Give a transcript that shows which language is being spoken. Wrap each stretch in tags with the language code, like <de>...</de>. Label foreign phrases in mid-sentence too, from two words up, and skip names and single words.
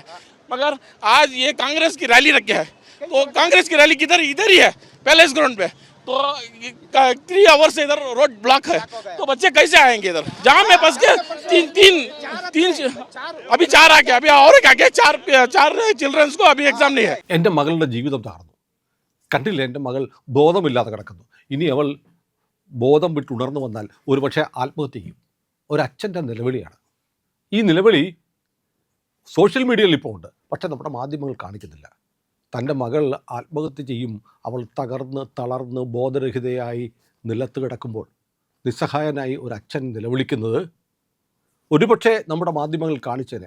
<hi>मगर आज ये कांग्रेस की रैली रख गया है, तो कांग्रेस की रैली किधर, इधर ही है पैलेस ग्राउंड पे। तो 3 आवर से इधर</hi> <en>road block</en> <hi>है, तो बच्चे कैसे आएंगे इधर? जहाँ में फंस के तीन अभी 4 आ गया, अभी और क्या गया, चार चिल्ड्रंस को अभी एग्जाम नहीं है।</hi> <ml>എൻ്റെ മകളുടെ ജീവിതം തകർന്നു. കണ്ടില്ല, എൻ്റെ മകൾ ബോധമില്ലാതെ കിടക്കുന്നു. ഇനി അവൾ ബോധം വിട്ടുണർന്നു വന്നാൽ ഒരുപക്ഷെ ആത്മഹത്യ ചെയ്യും. ഒരച്ഛൻ്റെ നിലവിളിയാണ്. ഈ നിലവിളി</ml> <en>social mediayil</en> <ml>ഇപ്പോൾ ഉണ്ട്, പക്ഷേ നമ്മുടെ മാധ്യമങ്ങൾ കാണിക്കുന്നില്ല. തൻ്റെ മകൾ ആത്മഹത്യ ചെയ്യും, അവൾ തകർന്ന് തളർന്ന് ബോധരഹിതയായി നിലത്ത് കിടക്കുമ്പോൾ നിസ്സഹായനായി ഒരു അച്ഛൻ നിലവിളിക്കുന്നത് ഒരുപക്ഷെ നമ്മുടെ മാധ്യമങ്ങൾ കാണിച്ചേനെ.</ml>